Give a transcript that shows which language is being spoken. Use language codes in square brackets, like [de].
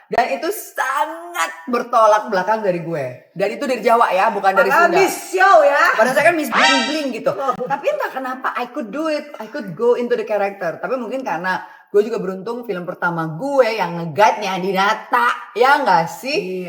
[id] Dan itu sangat bertolak belakang dari gue. Dan itu dari Jawa ya, bukan dari Sunda. Miss Show ya. Pada saya kan Miss Bling Bling gitu. Tapi entah kenapa [en] I could do it, I could go into the character. [id] Tapi mungkin karena gue juga beruntung film pertama gue yang nge-guide-nya Dinata, ya nggak sih?